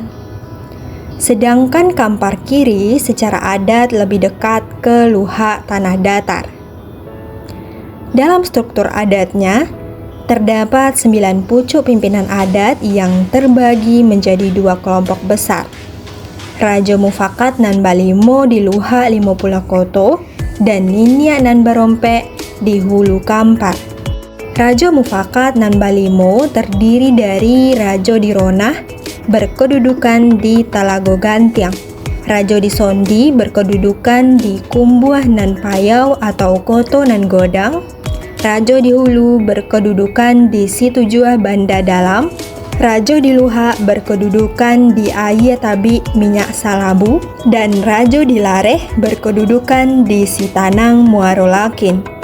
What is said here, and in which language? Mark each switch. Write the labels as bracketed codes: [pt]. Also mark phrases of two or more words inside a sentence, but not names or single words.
[id] Sedangkan Kampar Kiri secara adat lebih dekat ke Luha Tanah Datar. Dalam struktur adatnya, terdapat 9 pucuk pimpinan adat yang terbagi menjadi 2 kelompok besar. Raja Mufakat nan Balimo di Luha 50 Koto dan Ninia nan Barompe di Hulu Kampar. Raja Mufakat nan Balimo terdiri dari Raja Dironah berkedudukan di Talago Gantiang, Raja di Sondi berkedudukan di Kumbuah nan Payau atau Koto nan Godang, Raja di Hulu berkedudukan di Situjuah Banda Dalam, Raja di Luha berkedudukan di Ayatabi Minyak Salabu, dan Raja di Lareh berkedudukan di Sitanang Muaro Lakin.